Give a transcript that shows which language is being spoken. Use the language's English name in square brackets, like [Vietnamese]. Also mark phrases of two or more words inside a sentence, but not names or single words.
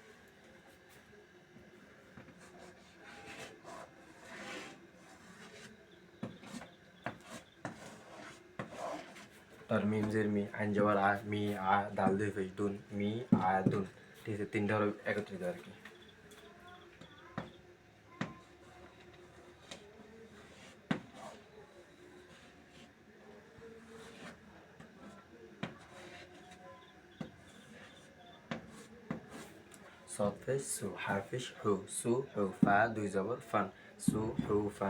[Bangla] তার মিম জের মি, আইন জবর আ, মি আ, দাল দুই ফেস দুন, মি আ দুন। ঠিক আছে। তিনটা হলো একত্রিত আর কি। [Arabic] صفش سو، حرفش حو، سو حو، فا [Bangla] দুই জবর ফান, সু হু ফান।